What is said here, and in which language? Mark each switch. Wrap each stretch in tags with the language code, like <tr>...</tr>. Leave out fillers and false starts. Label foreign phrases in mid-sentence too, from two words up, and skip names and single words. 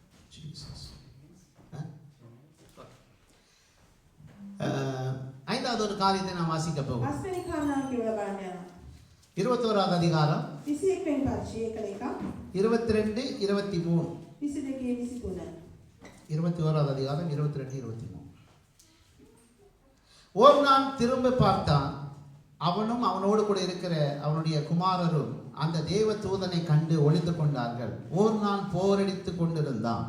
<ta>ஐந்தாவது ஒரு காரியத்தை நாம் வாசிக்க போகிறோம்.</ta> <si>පස්වෙනි කාරණාව කියලා බලන්න යනවා.</si> <ta>21வது அதிகாரம்</ta> <si>21 වෙනි පරිච්ඡේදය කළ එක</si> <ta>22 23.</ta> <si>22 23.</si> <ta>21வது அதிகாரம் 22 23. ஓர்னான் திரும்ப பார்த்தான். அவனும் அவனோடு கூட இருக்கிற அவனுடைய குமாரரும் அந்த தேவ தூதனை கண்டு ஒளிந்து கொண்டார்கள். ஓர்னான் போரடித்து கொண்டிருந்தான்.</ta>